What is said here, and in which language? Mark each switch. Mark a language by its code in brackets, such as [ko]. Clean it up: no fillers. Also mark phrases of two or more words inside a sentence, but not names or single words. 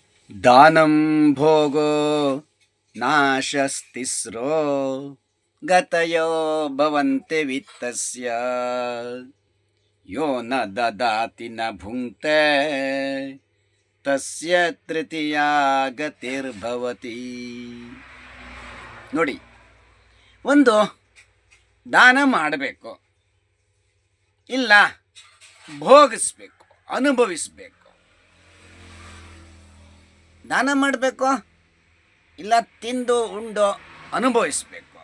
[sa] दानं भोगो नाशस्तिस्रो गतयो भवन्ति वित्तस्य यो न ददाति न भुङ्क्ते तस्य तृतीया ಗತಿರ್ಭವತಿ. [kn] ನೋಡಿ, ಒಂದು ದಾನ ಮಾಡಬೇಕು, ಇಲ್ಲ ಭೋಗಿಸ್ಬೇಕು, ಅನುಭವಿಸ್ಬೇಕು. ದಾನ ಮಾಡಬೇಕು, ಇಲ್ಲ ತಿಂದು ಉಂಡು ಅನುಭವಿಸ್ಬೇಕು.